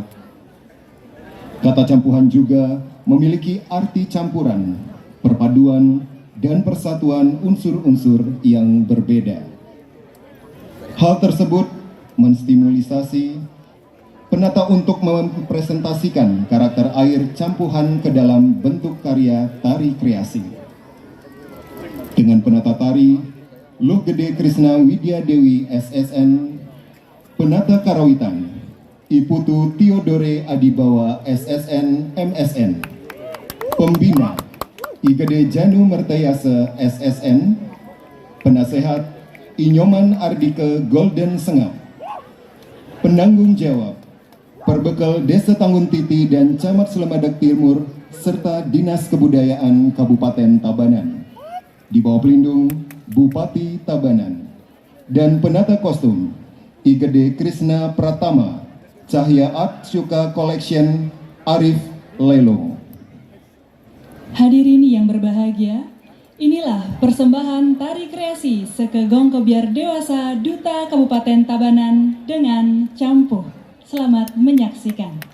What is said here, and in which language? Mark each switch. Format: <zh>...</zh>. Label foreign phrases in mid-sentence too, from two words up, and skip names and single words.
<id>Kata campuhan juga memiliki arti campuran, perpaduan, dan persatuan unsur-unsur yang berbeda. Hal tersebut menstimulisasi penata untuk mempresentasikan karakter air campuhan ke dalam bentuk karya tari kreasi. Dengan penata tari, Luh Gede Krisna Widya Dewi SSN, penata karawitan, Iputu Theodore Adibawa SSN MSN, pembina, Igede Janu Mertayase SSN, penasehat, Inyoman Ardike Golden Sengap, penanggung jawab, Perbekal Desa Tanggun Titi dan Camat Selemadak Timur serta Dinas Kebudayaan Kabupaten Tabanan di bawah pelindung Bupati Tabanan, dan penata kostum Igede Krisna Pratama Cahya Art Syuka Collection Arif Lelo. Hadirin yang berbahagia, inilah persembahan tari kreasi Sekegong Kebiar Dewasa Duta Kabupaten Tabanan dengan Campuh. Selamat menyaksikan.</id>